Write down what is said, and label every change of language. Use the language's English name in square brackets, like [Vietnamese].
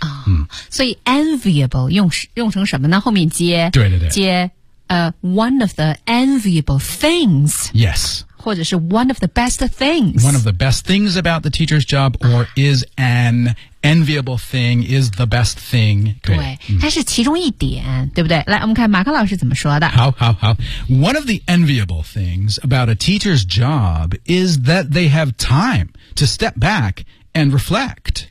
[Chinese] 哦嗯、所以 enviable 用成什么呢后面接对对对 [English] 接one of the enviable things yes [Chinese] 或者是 one of the best things [English] one of the best things about the teacher's job or、啊、is an enviable thing is the best thing [Chinese] 对、嗯、但是其中一点对不对来我们看马克老师怎么说的 [English] 好好好 one of the enviable things about a teacher's job is that they have time to step back and reflect